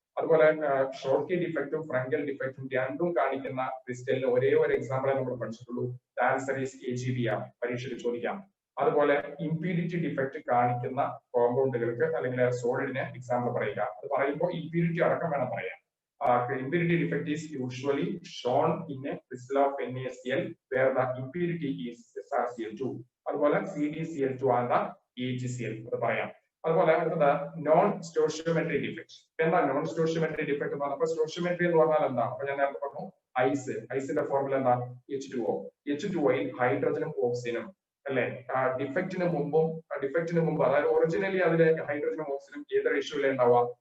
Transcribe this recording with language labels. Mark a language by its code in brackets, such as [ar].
[ml] അതുപോലെ short key ഡിഫക്റ്റും ഫ്രങ്കൽ ഡിഫക്റ്റും രണ്ടും കാണിക്കുന്ന ക്രിസ്റ്റലിന് ഒരേ ഒരു എക്സാമ്പിളെ നമ്മൾ പഠിച്ചിട്ടുള്ളൂ. [en] answer is [ml] AgB പരീക്ഷയ്ക്ക് ചോദിക്കാം. അതുപോലെ ഇംപ്യൂരിറ്റി ഡിഫക്റ്റ് കാണിക്കുന്ന കോമ്പൗണ്ടുകൾക്ക് അല്ലെങ്കിൽ സോളിഡിന് എക്സാമ്പിൾ പറയുക. അത് പറയുമ്പോൾ ഇംപ്യൂരിറ്റി അടക്കം വേണം പറയാം. [en] Impurity defect is usually shown in a crystal of NaCl where the impurity is SrCl2. [ml] അതുപോലെ CdCl2 and the AgCl അത് പറയാം. അതുപോലെ അടുത്തത് നോൺ സ്റ്റോഷിയോമെട്രി ഡിഫക്ട്. എന്താ നോൺ സ്റ്റോഷിയോമെട്രി ഡിഫക്ട് എന്ന് പറഞ്ഞാൽ സ്റ്റോഷിയോമെട്രി എന്ന് പറഞ്ഞാൽ എന്താ? അപ്പൊ ഞാൻ നേരത്തെ പറഞ്ഞു ഐസിന്റെ ഫോർമുല എന്താ? H2O. H2Oയിൽ ഹൈഡ്രജനും ഓക്സിജനും അല്ലെ? ഡിഫക്റ്റിന് മുമ്പ് അതായത് ഒറിജിനലി അതിലെ ഹൈഡ്രജനും ഓക്സിജനും ഏത് റേഷ്യോയിലെ ഉണ്ടാവുക?